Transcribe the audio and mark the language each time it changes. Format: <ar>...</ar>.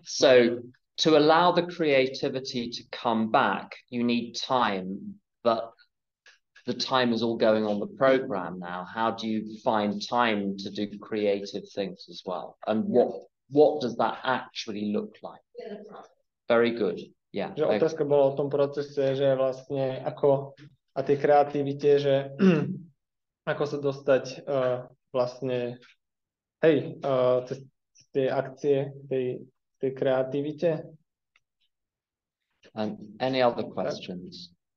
<en>So to allow the creativity to come back, you need time, but the time is all going on the program now. How do you find time to do creative things as well? And what does that actually look like? Yeah, that's right. Very good. Yeah.</en> <sk>Že otázka bola o tom procese, že vlastne ako a tej kreativite, že ako sa dostať vlastne cez tie akcie tej kreativite.</sk> <en>And any other questions?</en>